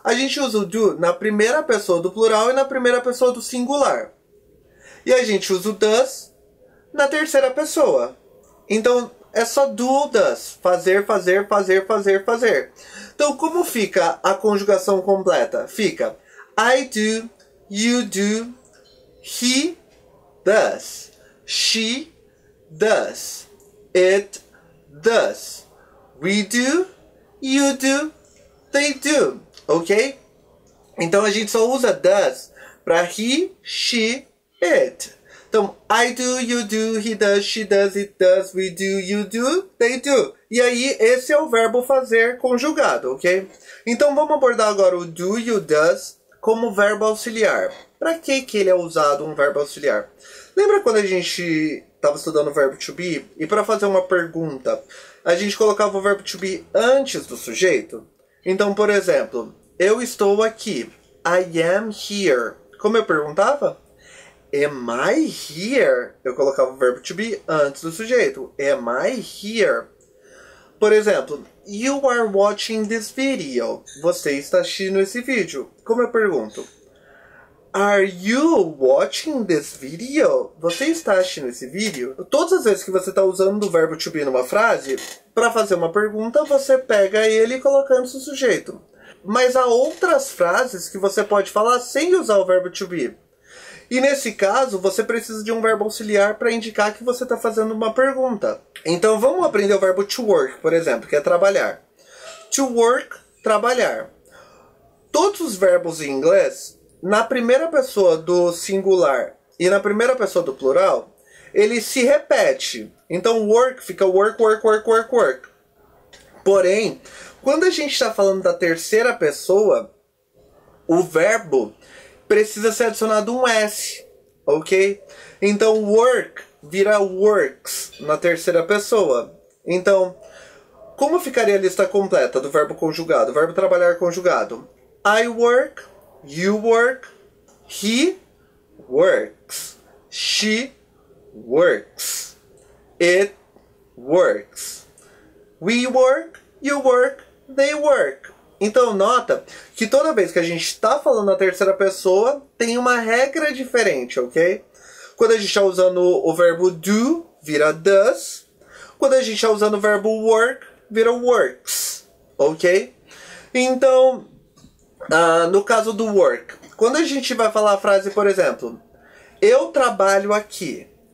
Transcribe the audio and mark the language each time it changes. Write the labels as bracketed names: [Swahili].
[Portuguese] A gente usa o do na primeira pessoa do plural e na primeira pessoa do singular. E a gente usa o does na terceira pessoa. Então é só do ou does. Fazer, fazer, fazer, fazer, fazer. Então como fica a conjugação completa? [English] Fica I do, you do, he does, she does, it does, we do, you do, they do, ok? [Portuguese] Então a gente só usa does para he, she, it. [English] Então, I do, you do, he does, she does, it does, we do, you do, they do. [Portuguese] E aí, esse é o verbo fazer conjugado, ok? Então vamos abordar agora o do e o does como verbo auxiliar. Para que ele é usado um verbo auxiliar? Lembra quando a gente estava estudando o verbo to be? E para fazer uma pergunta, a gente colocava o verbo to be antes do sujeito? Então, por exemplo, eu estou aqui. [English] I am here. [Portuguese] Como eu perguntava? [English] Am I here? [Portuguese] Eu colocava o verbo to be antes do sujeito. [English] Am I here? [Portuguese] Por exemplo, [English] you are watching this video. [Portuguese] Você está assistindo esse vídeo. Como eu pergunto? [English] Are you watching this video? [Portuguese] Você está assistindo esse vídeo? Todas as vezes que você está usando o verbo to be numa frase, para fazer uma pergunta, você pega ele colocando o sujeito. Mas há outras frases que você pode falar sem usar o verbo to be. E nesse caso, você precisa de um verbo auxiliar para indicar que você está fazendo uma pergunta. Então vamos aprender o verbo to work, por exemplo, que é trabalhar. To work, trabalhar. Todos os verbos em inglês, na primeira pessoa do singular e na primeira pessoa do plural, ele se repete. Então work fica work, work, work, work, work. Porém, quando a gente está falando da terceira pessoa, o verbo precisa ser adicionado um S, ok? Então work vira works na terceira pessoa. Então, como ficaria a lista completa do verbo conjugado? Verbo trabalhar conjugado. [English] I work, you work, he works, she works, it works, we work, you work, they work. [Portuguese] Então nota que toda vez que a gente está falando na terceira pessoa, tem uma regra diferente, ok? Quando a gente está usando o verbo do, vira does. Quando a gente está usando o verbo work, vira works, ok? Então, no caso do work, quando a gente vai falar a frase, por exemplo, eu trabalho aqui.